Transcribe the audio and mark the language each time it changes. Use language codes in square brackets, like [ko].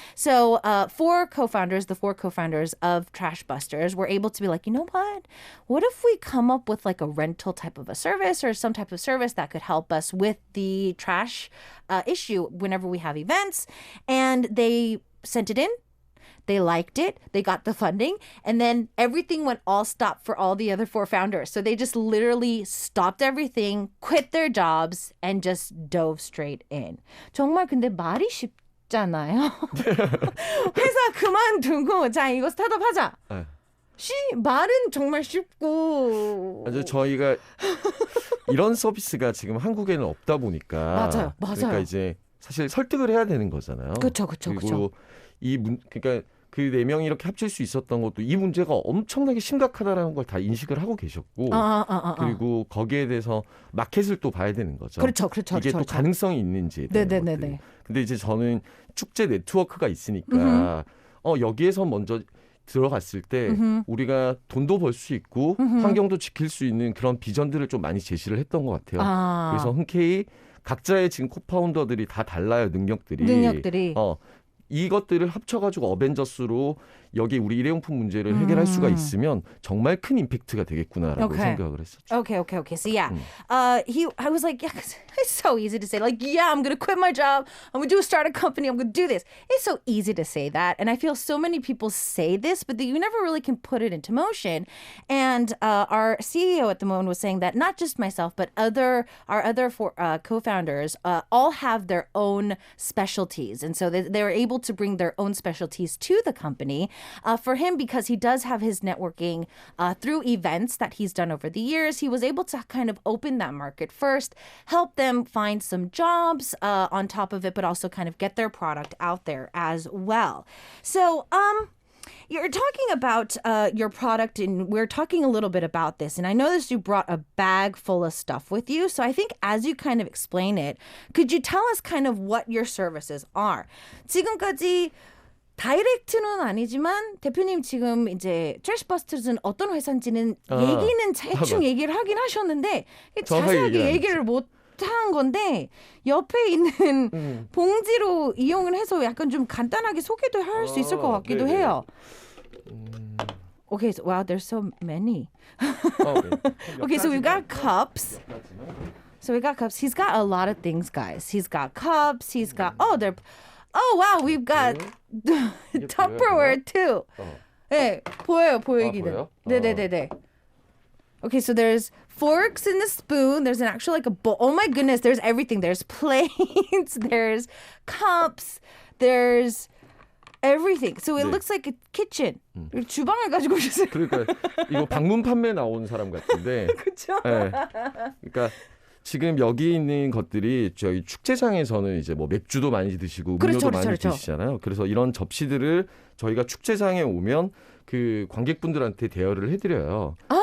[en] So the four co-founders of Trash Busters were able to be like, you know what if we come up with like a rental type of a service or some type of service that could help us with the trash issue whenever we have events. And they sent it in. They liked it. They got the funding. And then everything went all stop for all the other four founders. So they just literally stopped everything, quit their jobs, and just dove straight in. [ko] 정말 근데 말이 쉽잖아요. 회사 그만두고 자 이거 스타트업 하자. 네. 말은 정말 쉽고. 아주 저희가 이런 서비스가 지금 한국에는 없다 보니까. 맞아요. 그러니까 이제 사실 설득을 해야 되는 거잖아요. 그렇죠. 그리고 그러니까 그 4명이 이렇게 합칠 수 있었던 것도 이 문제가 엄청나게 심각하다라는 걸 다 인식을 하고 계셨고 그리고 거기에 대해서 마켓을 또 봐야 되는 거죠. 그렇죠. 이게 또 가능성이 있는지. 네네네. 근데 이제 저는 축제 네트워크가 있으니까 여기에서 먼저 들어갔을 때 우리가 돈도 벌 수 있고 환경도 지킬 수 있는 그런 비전들을 좀 많이 제시를 했던 것 같아요. 그래서 흔쾌히 각자의 지금 코파운더들이 다 달라요. 능력들이. 이것들을 합쳐가지고 어벤져스로 여기 우리 일회용품 문제를 해결할 수가 있으면 정말 큰 임팩트가 되겠구나라고 생각을 했었죠. [en] Okay. So yeah, I was like, yeah, 'cause it's so easy to say, like, yeah, I'm gonna quit my job, I'm gonna start a company, I'm gonna do this. It's so easy to say that, and I feel so many people say this, but you never really can put it into motion. And our CEO at the moment was saying that not just myself, but our other co-founders all have their own specialties, and so they were able to bring their own specialties to the company. For him, because he does have his networking through events that he's done over the years, he was able to kind of open that market first, help them find some jobs on top of it, but also kind of get their product out there as well. So, you're talking about your product, and we're talking a little bit about this. And I noticed you brought a bag full of stuff with you. So I think as you kind of explain it, could you tell us kind of what your services are? [ko] 지금까지 다이렉트는 아니지만 대표님 지금 이제 트래시버스터즈는 어떤 회사인지는 얘기는 대충 얘기를 하긴 하셨는데 자세하게 얘기를 못 한 건데 옆에 있는 봉지로 이용을 해서 약간 좀 간단하게 소개도 할 수 있을 것 같기도 해요. [en] Okay, so, wow, there's so many. Okay, so we've got cups. He's got a lot of things, guys. He's got cups. He's got wow, we've got Tupperware too. [ko] 네, 보이기는. 네네네네. [en] Okay, so there's forks and a spoon. There's an actual like a bowl. Oh my goodness, there's everything. There's plates, there's cups, there's everything. So it looks like a kitchen. [ko] 주방을 가지고 오셨어요. 그러니까 이거 방문 판매 나온 사람 같은데. 그렇죠. 네. 그러니까 지금 여기 있는 것들이 저희 축제장에서는 이제 뭐 맥주도 많이 드시고 음료도 많이 드시잖아요. 그래서 이런 접시들을 저희가 축제장에 오면 그 관객분들한테 대여를 해드려요.